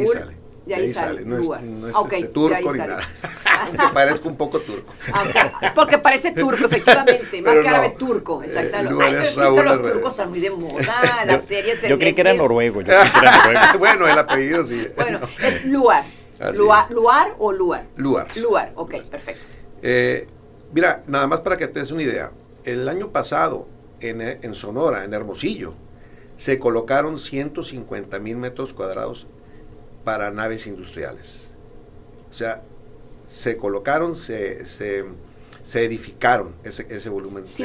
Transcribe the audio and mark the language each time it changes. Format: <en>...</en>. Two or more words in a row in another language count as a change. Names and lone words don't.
<es>De ahí sale. No Luar. es Okay, turco ni nada. Aunque parezca un poco turco. Porque parece turco, efectivamente. Más Pero que árabe, no. turco. Exactamente. Luar es Raúl Los al revés. turcos están muy de moda. Las series... Yo creí que era noruego. Bueno, el apellido sí. Bueno, es Luar. ¿Luar o Luar? Luar. Luar, ok, perfecto. Mira, nada más para que te des una idea. El año pasado, en Sonora, en Hermosillo, se colocaron 150,000 metros cuadrados para naves industriales. O sea, se colocaron, se edificaron ese volumen de</es>